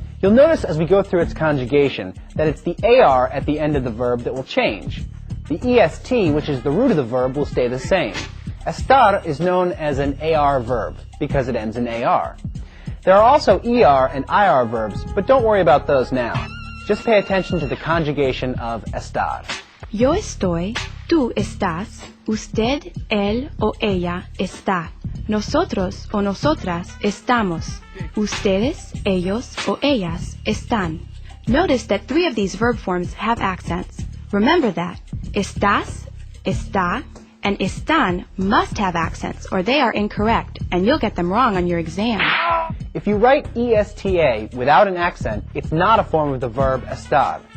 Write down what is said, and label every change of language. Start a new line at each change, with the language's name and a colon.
English: You'll notice as we go through its conjugation that it's the AR at the end of the verb that will change. The EST, which is the root of the verb, will stay the same. Estar is known as an AR verb because it ends in AR. There are also ER and IR verbs, but don't worry about those now. Just pay attention to the conjugation of estar.
Spanish: Yo estoy, tú estás, usted, él o ella está. Nosotros o nosotras estamos. Ustedes, ellos o ellas están.
English: Notice that 3 of these verb forms have accents. Remember that. Estás, está, and están must have accents or they are incorrect and you'll get them wrong on your exam. If you write ESTA without an accent, it's not a form of the verb estar.